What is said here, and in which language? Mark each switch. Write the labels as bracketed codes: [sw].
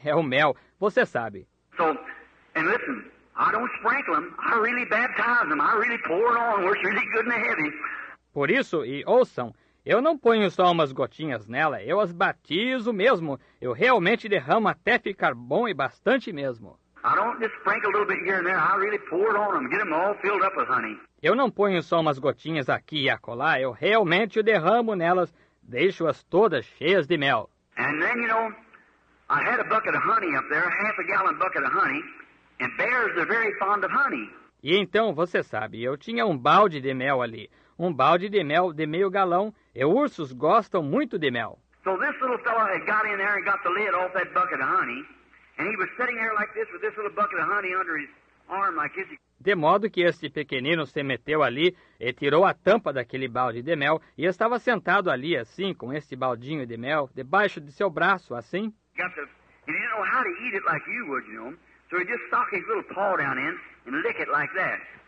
[pt] É o mel, você sabe. [en] So, and listen, I don't sprinkle them. I really baptize them. I really pour it on where it's really good and heavy. [pt] Por isso, e ouçam, eu não ponho só umas gotinhas nela, eu as batizo mesmo. Eu realmente derramo até ficar bom e bastante mesmo. [en] I don't just sprinkle a little bit here and there. I really pour it on them, get them all filled up with honey. [pt] Eu não ponho só umas gotinhas aqui e acolá, eu realmente derramo nelas, deixo-as todas cheias de mel. [en] And then, you know, I had a bucket of honey up there, half a gallon bucket of honey, and bears are very fond of honey. [pt] E então, você sabe, eu tinha um balde de mel ali, um balde de mel de meio galão, e ursos gostam muito de mel. [en] So this little fellow had got in there and got the lid off that bucket of honey, and he was sitting there like this with this little bucket of honey under his arm like this. [pt] De modo que este pequenino se meteu ali e tirou a tampa daquele balde de mel e estava sentado ali assim, com este baldinho de mel, debaixo de seu braço, assim. [en] He didn't know how to eat it like you would, you know. So he just stuck his little paw down in and lick it like that.